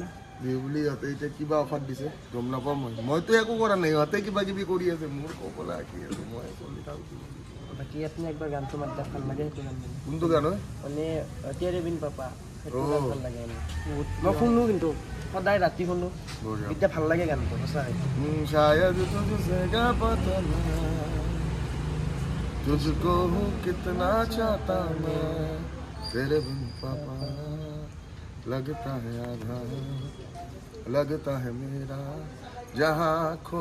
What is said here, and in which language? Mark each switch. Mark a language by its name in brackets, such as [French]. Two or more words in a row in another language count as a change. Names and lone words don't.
[Assamese] বিহু বুলি ইয়াতে এতিয়া কিবা অফাৰ দিছে গম নাপাওঁ মইতো একো কৰা নাই ইয়াতে কিবা কিবি কৰি আছে মোৰ ক'বলা কি আছে মই চলি থাকো বাকি আপুনি একবাৰ গানটো মাতদা ভাল লাগে সেইটো গান কোনটো গান হয় মানে তেৰে বিন পাপা সেইটো গান ভাল লাগে মই শুনো কিন্তু সদায় ৰাতি শুনো এতিয়া ভাল লাগে গানটো সঁচাই [Hindi] शायद तुझसे क्या पता तुझको कितना चाहता मैं तेरे बिन पापा लगता है आधा लगता है मेरा जहाँ खो